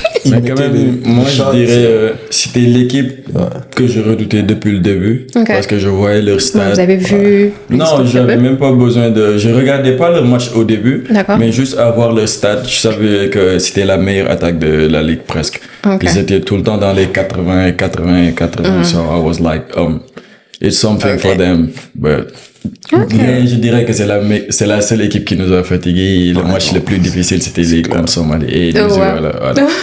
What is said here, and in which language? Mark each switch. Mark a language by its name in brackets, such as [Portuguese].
[French] Mais quand même, moi, je dirais, c'était l'équipe que je redoutais depuis le début. Okay. Parce que je voyais leur stade. Vous avez vu? Non, j'avais même pas besoin je regardais pas leur match au début. Mais juste avoir leur stade, je savais que c'était la meilleure attaque de la ligue presque. Okay. Ils étaient tout le temps dans les 80. [English] So I was like, it's something for them. [French] But mais je dirais que c'est la seule équipe qui nous a fatigués. Le match le plus difficile, c'était les contre Somalie. Et voilà.